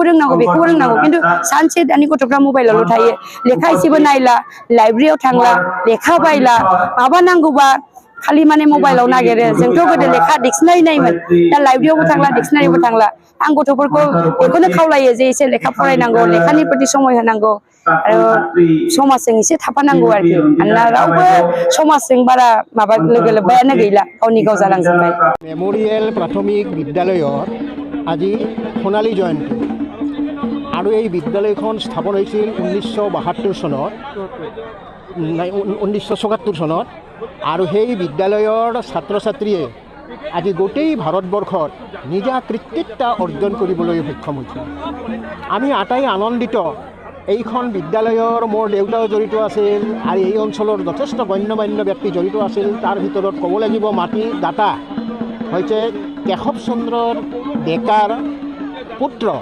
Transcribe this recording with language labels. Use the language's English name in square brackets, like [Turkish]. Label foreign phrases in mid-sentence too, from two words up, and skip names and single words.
[Bodo] रोंनांगौ खिन्थु सानसे दानि गथ'फ्रा मबाइलावल' थायो लेखा एसेबो नायला लाइब्रेरियाव थांला लेखा बायला माबा नांगौबा खालि माने मबाइलाव नागिरो जोंथ' गोदो लेखा डिक्सनारि नायोमोन दा लाइब्रेरियावबो थांला डिक्सनारिबो थांला आं गथ'फोरखौ बेखौनो खावलायो जे एसे लेखा फरायनांगौ लेखानि प्रति समय होनांगौ आरो समाजजों एसे थाफानांगौ आरोखि मानोना रावबो समाजजों बारा माबा लोगो लोब्बायानो गैला गावनि गाव जालांजोब्बाय [Assamese] मेम'रियेल प्राथमिक বিদ্যালয়ৰ আজি সোণালী জয়ন্তী আৰু এই বিদ্যালয়খন স্থাপন হৈছিল 1972 চনত 1974 চনত আৰু সেই বিদ্যালয়ৰ ছাত্ৰ ছাত্ৰীয়ে আজি গোটেই ভাৰতবৰ্ষত নিজা কৃতিত্ব অৰ্জন কৰিবলৈ সক্ষম হৈছে আমি আটাই আনন্দিত এইখন বিদ্যালয়ৰ মোৰ দেউতাও জড়িত আছিল আৰু এই অঞ্চলৰ যথেষ্ট গণ্যমান্য ব্যক্তি জড়িত আছিল তাৰ ভিতৰত ক'ব লাগিব মাটি দাতা হৈছে কেশৱ চন্দ্ৰ ডেকাৰ পুত্ৰ